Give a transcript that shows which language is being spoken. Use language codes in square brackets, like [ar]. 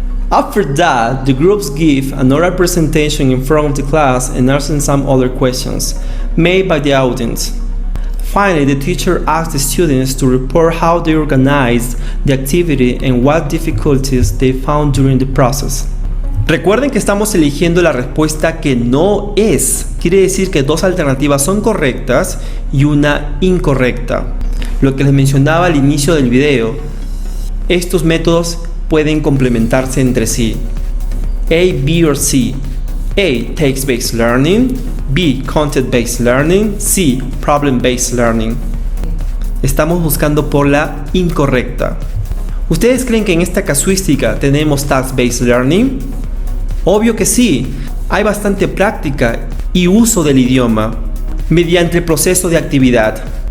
[en] After that, the groups give an oral presentation in front of the class and answer some other questions made by the audience. Finally, the teacher asks the students to report how they organized the activity and what difficulties they found during the process. [es] Recuerden que estamos eligiendo la respuesta que no es. Quiere decir que 2 alternativas son correctas y una incorrecta. Lo que les mencionaba al inicio del video, estos métodos pueden complementarse entre sí. [en] A, B or C. A, text-based learning. B, content-based learning. C, problem-based learning. [es] Estamos buscando por la incorrecta. ¿Ustedes creen que en esta casuística tenemos task-based learning? Obvio que sí. Hay bastante práctica y uso del idioma mediante el proceso de actividad.